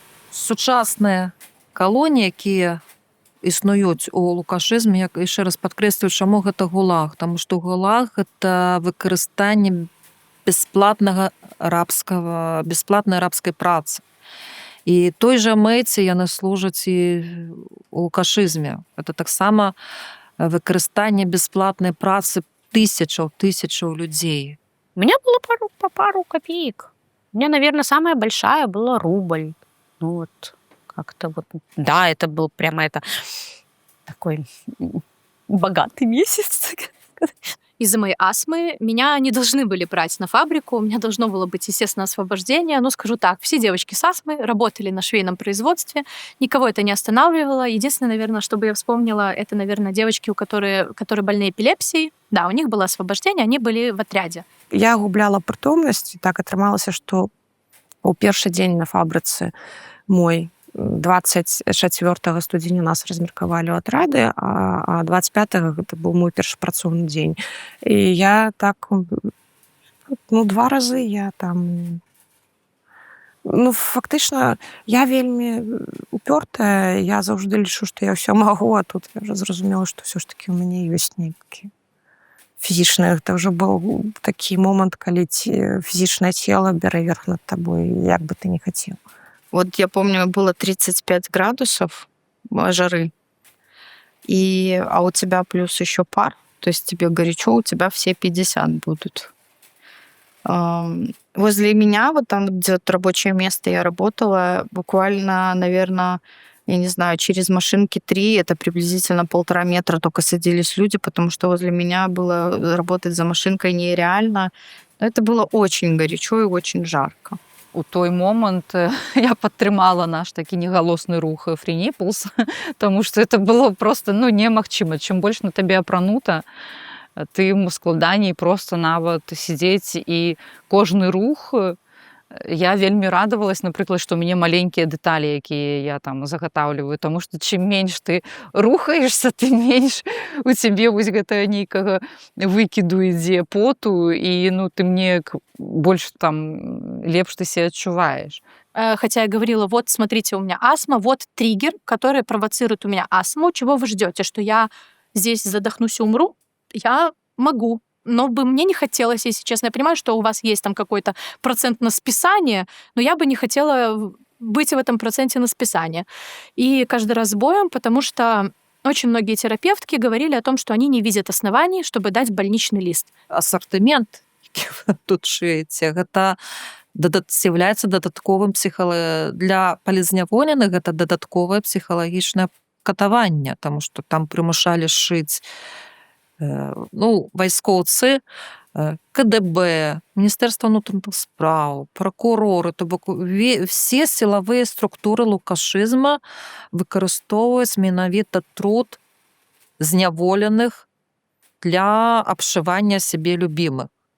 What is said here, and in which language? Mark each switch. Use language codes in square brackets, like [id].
[be] Сучасныя калоніі, якія існуюць у лукашызме, як яшчэ раз падкрэслюю, чаму гэта ГУЛАГ, таму што ГУЛАГ гэта выкарыстанне бесплатнай рабскай працы. І той жа мэце яны служаць і у лукашызме. Это таксама выкарыстанне бесплатнай працы тысячаў людзей. [ru] У меня было по пару копеек. У меня, наверное, самая большая была рубль. Ну вот, как-то вот. Да, это был прямо такой богатый месяц. Из-за моей астмы меня не должны были брать на фабрику, у меня должно было быть, естественно, освобождение. Но скажу так, все девочки с астмой работали на швейном производстве, никого это не останавливало. Единственное, наверное, чтобы я вспомнила, это, наверное, девочки, которые больны эпилепсией. Да, у них было освобождение, они были в отряде. [be] Я губляла прытомнасць, так атрымалася, што ў першы дзень на фабрыцы мой 24 студзеня нас размеркавалі ў атрады, а 25-го гэта быў мой першы працоўны дзень. І я так, 2 разы я там... Фактычна, я вельмі упёртая, я заўжды лічу, што я ўсё магу, а тут я ўжо зразумела, што ўсё ж такі ў мяне ёсць нейкі фізічны. Гэта ўжо быў такі момант, калі фізічнае цела бярэ верх над табой, як бы ты не хацеў. [ru] Вот я помню, было 35 градусов, жары. А у тебя плюс еще пар, то есть тебе горячо, у тебя все 50 будут. Возле меня, вот там, где вот рабочее место я работала, буквально, наверное, я не знаю, через машинки 3, это приблизительно 1,5 метра только садились люди, потому что возле меня было работать за машинкой нереально. Это было очень горячо и очень жарко. [be] У той момант я падтрымала наш такі негалосны рух Free Nipples, тому што это было просто немагчыма. Чым больш на табе апранута, тым складаней просто нават сядзець, і кожны рух я вельмі радавалась, напрыклад, што ў мяне маленькія дэталі, якія я там загатаўліваю, таму што чым менш ты рухаешься, тым менш у цябе вось гэтага нейкага выкіду ідзе поту, і тым неяк больш там лепш ты себя адчуваеш. [ru] Хотя я говорила, вот, смотрите, у меня астма, вот триггер, который провоцирует у меня астму. Чего вы ждете, что я здесь задохнусь и умру? Я могу. Но бы мне не хотелось, если честно. Я понимаю, что у вас есть там какой-то процент на списание, но я бы не хотела быть в этом проценте на списание. И каждый раз с боем, потому что очень многие терапевтки говорили о том, что они не видят оснований, чтобы дать больничный лист. [be] Асартымент, які вы тут шыеце, гэта з'яўляецца дадатковым для палізняволеных, гэта дадатковае псіхалагічнае катаванне, таму што там прымушалі шыць вайскоўцы, КДБ, Міністэрства ўнутраных спраў, пракуроры, то бок все сілавыя структуры лукашызма выкарыстоўваюць менавіта труд зняволеных [ru] для обшивания себе любимых.